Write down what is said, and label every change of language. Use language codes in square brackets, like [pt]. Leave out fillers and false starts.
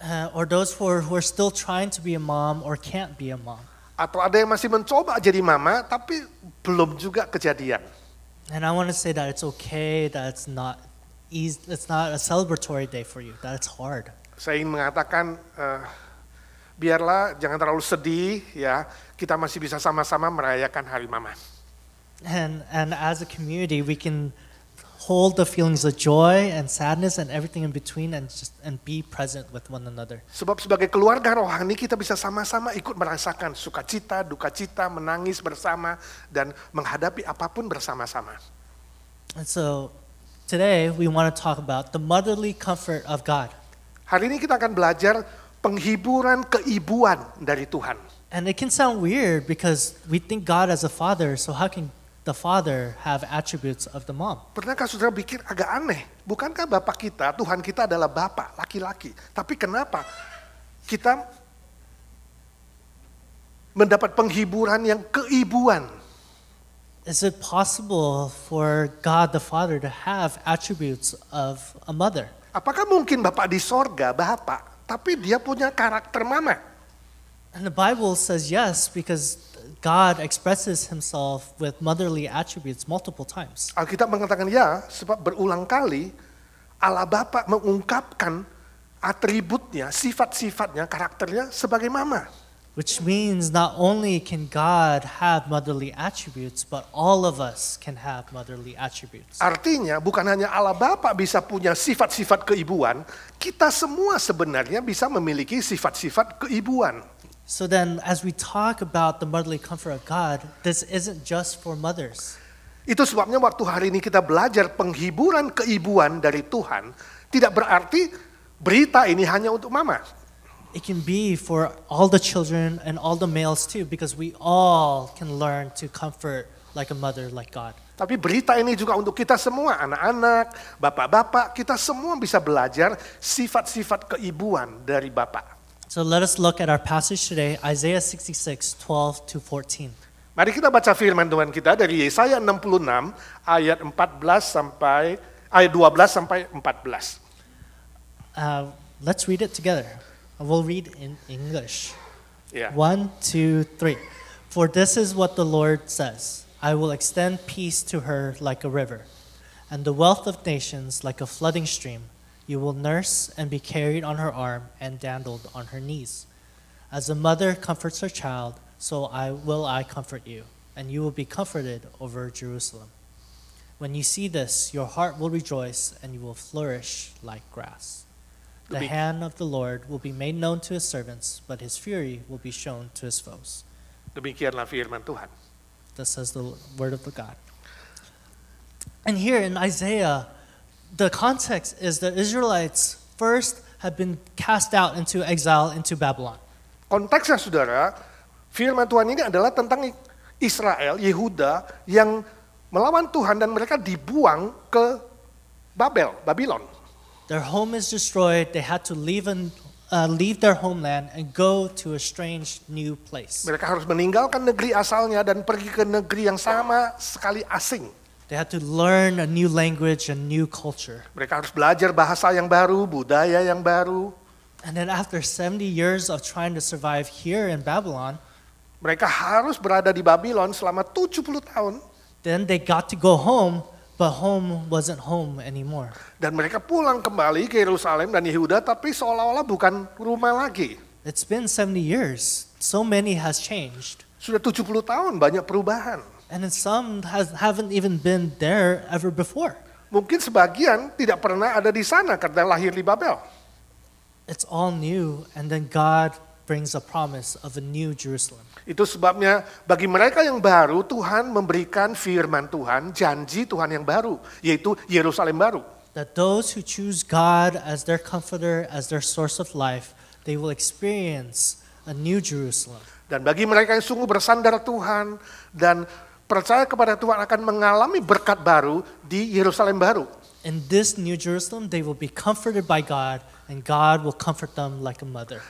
[en] Or those who are still trying to be a mom or can't be a mom. [id] Atau ada yang masih mencoba jadi mama tapi belum juga kejadian. [en] And I want to say that it's okay, that it's not a celebratory day for you, that it's hard. [id] Saya ingin mengatakan biarlah jangan terlalu sedih ya, kita masih bisa sama-sama merayakan Hari Mama. [en] And as a community we can hold the feelings of joy and sadness and everything in between and be present with one another. [id] Sebab sebagai keluarga rohani kita bisa sama-sama ikut merasakan sukacita, dukacita, menangis bersama dan menghadapi apapun bersama-sama. [en] And so today we want to talk about the motherly comfort of God. [id] Hari ini kita akan belajar penghiburan keibuan dari Tuhan. [en] And it can sound weird because we think God as a father, so how can the father have attributes of the mom? [id] Pernahkah saudara pikir agak aneh? Bukankah Bapak kita, Tuhan kita adalah Bapak, laki-laki. Tapi kenapa kita mendapat penghiburan yang keibuan? [en] Is it possible for God the Father to have attributes of a mother? [id] Apakah mungkin Bapak di sorga, Bapak, tapi dia punya karakter mama? [en] And the Bible says yes, because God expresses himself with motherly attributes multiple times. [id] Alkitab mengatakan ya, sebab berulang kali Allah Bapa mengungkapkan atributnya, sifat-sifatnya, karakternya sebagai mama. [en] Which means not only can God have motherly attributes, but all of us can have motherly attributes. [id] Artinya bukan hanya Allah Bapa bisa punya sifat-sifat keibuan, kita semua sebenarnya bisa memiliki sifat-sifat keibuan. [en] So then as we talk about the motherly comfort of God, this isn't just for mothers. [id] Itu sebabnya waktu hari ini kita belajar penghiburan keibuan dari Tuhan, tidak berarti berita ini hanya untuk mama. [en] It can be for all the children and all the males too, because we all can learn to comfort like a mother, like God. [id] Tapi berita ini juga untuk kita semua, anak-anak, bapak-bapak, kita semua bisa belajar sifat-sifat keibuan dari Bapak. [en] So let us look at our passage today, Isaiah 66, 12 to 14. [id] Mari kita baca firman Tuhan kita dari Yesaya 66 ayat 12 sampai 14. [en] Let's read it together. We'll read in English. [id] Ya. [en] 1, 2, 3. For this is what the Lord says, I will extend peace to her like a river, and the wealth of nations like a flooding stream. You will nurse and be carried on her arm and dandled on her knees. As a mother comforts her child, so I comfort you, and you will be comforted over Jerusalem. When you see this, your heart will rejoice, and you will flourish like grass. The hand of the Lord will be made known to his servants, but his fury will be shown to his foes. [id] Demikianlah firman Tuhan. [en] This says the word of the God. And here in Isaiah, the context is the Israelites first have been cast out into exile into Babylon. [id] Konteksnya saudara, firman Tuhan ini adalah tentang Israel, Yehuda yang melawan Tuhan dan mereka dibuang ke Babylon. [en] Their home is destroyed. They had to leave their homeland and go to a strange new place. [id] Mereka harus meninggalkan negeri asalnya dan pergi ke negeri yang sama sekali asing. [en] They had to learn a new language, a new culture. [id] Mereka harus belajar bahasa yang baru, budaya yang baru. [en] And then after 70 years of trying to survive here in Babylon, [id] mereka harus berada di Babylon selama 70 tahun. [en] Then they got to go home, but home wasn't home anymore. [id] Dan mereka pulang kembali ke Yerusalem dan Yehuda, tapi seolah-olah bukan rumah lagi. [en] It's been 70 years. So many has changed. [id] Sudah 70 tahun, banyak perubahan. [en] And then some haven't even been there ever before. [id] Mungkin sebagian tidak pernah ada di sana karena lahir di Babel. [en] It's all new, and then God brings a promise of a new Jerusalem. [id] Itu sebabnya bagi mereka yang baru, Tuhan memberikan firman Tuhan, janji Tuhan yang baru, yaitu Yerusalem baru. [en] That those who choose God as their comforter, as their source of life, they will experience a new Jerusalem. [id] Dan bagi mereka yang sungguh bersandar Tuhan dan percaya kepada Tuhan akan mengalami berkat baru di Yerusalem baru. [en] In this new Jerusalem, they will be comforted by God, and God will comfort them like a mother.